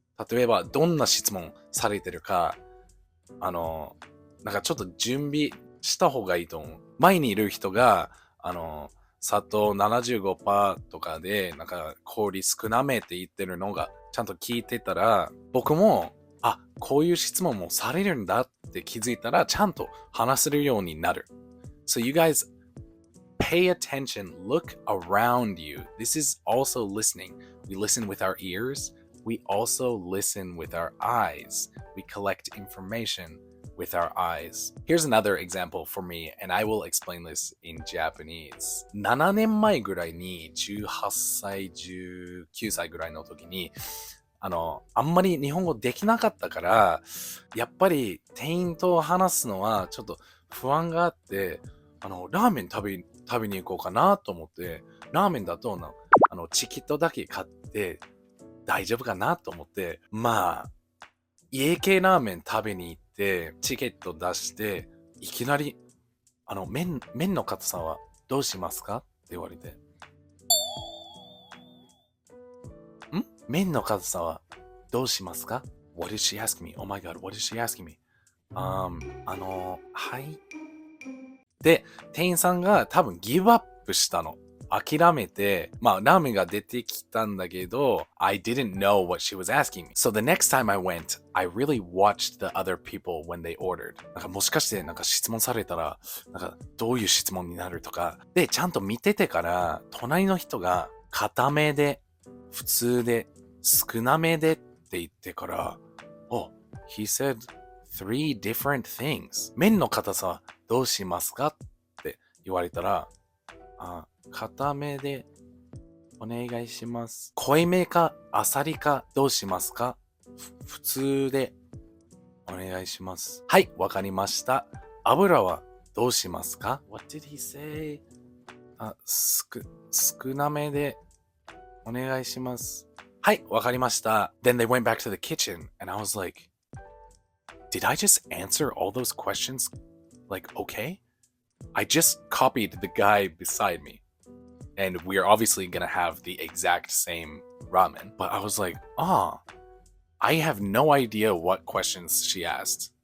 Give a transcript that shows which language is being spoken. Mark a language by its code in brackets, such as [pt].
[ja] 例えば、どんな質問されてるか、なんかちょっと準備した方がいいと思う。前にいる人が、砂糖75%とかで、なんか氷少なめって言ってるのが、ちゃんと聞いてたら、僕も、あ、こういう質問もされるんだって気づいたら、ちゃんと話せるようになる。 [en] So you guys pay attention, look around you. This is also listening. We listen with our ears. We also listen with our eyes. We collect information with our eyes. Here's another example for me, and I will explain this in Japanese. [ja] 7年前ぐらいに18歳、19歳ぐらいの時に、あんまり日本語できなかったから、やっぱり店員と話すのはちょっと不安があって、ラーメン食べに行こうかなと思って、ラーメンだとチケットだけ買って大丈夫かなと思って、まあ、家系ラーメン食べに行って、チケット出して、いきなり、麺の硬さはどうしますかって言われて。麺の硬さはどうしますか ? [en] What is she asking me? Oh my god, what is she asking me? [ja] はい。で、店員さんが多分ギブアップしたの。諦めて、まあ、ラーメンが出てきたんだけど、 [en] I didn't know what she was asking me. So the next time I went, I really watched the other people when they ordered. [ja] なんかもしかしてなんか質問されたら、なんかどういう質問になるとか。で、ちゃんと見ててから、隣の人が固めで、普通で、少なめでって言ってから、 [en] Oh, he said three different things. [ja] 麺の硬さどうしますかって言われたら、固めでお願いします。濃いめかあさりかどうしますか？普通でお願いします。はい、わかりました。油はどうしますか？ [en] What did he say? [ja] 少なめでお願いします。はい、わかりました。 [en] Then they went back to the kitchen and I was like, did I just answer all those questions? Like, okay? I just copied the guy beside me. And we're obviously gonna have the exact same ramen. But I was like, I have no idea what questions she asked.